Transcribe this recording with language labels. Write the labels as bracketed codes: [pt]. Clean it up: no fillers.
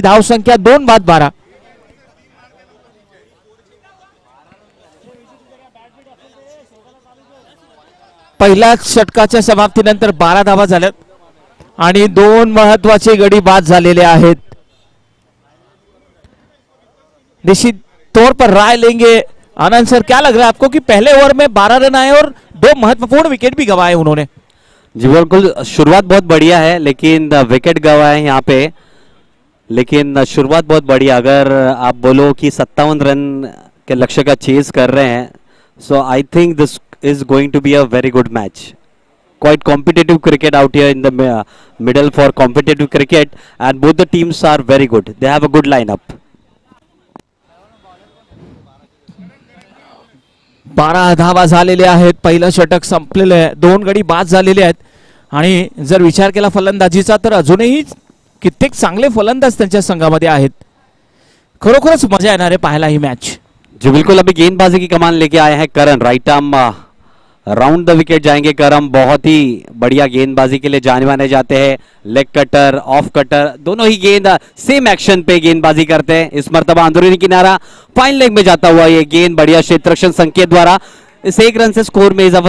[mr] धावसंख्या 2 बाद 12. पहिल्या षटकाच्या समाप्तीनंतर 12 धावा झाल्यात आणि 2 महत्वाचे गडी बाद झालेले आहेत. [hi] निश्चित तौर पर राय लेंगे आनंद सर, क्या लग रहा है आपको कि पहले ओवर में 12 रन आए और 2 महत्वपूर्ण विकेट भी गंवाए उन्होंने? जी बिल्कुल, शुरुआत बहुत बढ़िया है लेकिन विकेट गंवाए यहाँ पे, लेकिन शुरुआत बहुत बढ़िया. अगर आप बोलो कि 57 रन के लक्ष्य का चेज कर रहे हैं, [en] So I think this is going to be a very good match. Quite competitive cricket out here in the middle for competitive cricket, and both the teams are very good. They have a good lineup. [mr] 12 धावा झालेल्या आहेत. पहिलं षटक संपलेलं आहे. 2 गडी बाद झालेले आहेत. आणि जर विचार केला फलंदाजीचा तर अजूनही कित्येक चांगले फलंदाज त्यांच्या संघामध्ये आहेत. खरोखरच मजा येणार आहे पाहायला ही मॅच. [hi] जी बिल्कुल, अभी गेंदबाजी की कमान लेके आए हैं करण. Right arm round the wicket जाएंगे करम. बहुत ही बढ़िया गेंदबाजी के लिए जाने माने जाते हैं. लेग कटर, ऑफ कटर, दोनों ही गेंद सेम एक्शन पे गेंदबाजी करते हैं. इस मर्तबा अंदरूनी किनारा फाइन लेग में जाता हुआ ये गेंद बढ़िया क्षेत्ररक्षण संकेत द्वारा इस 1 रन से स्कोर में इजाफा.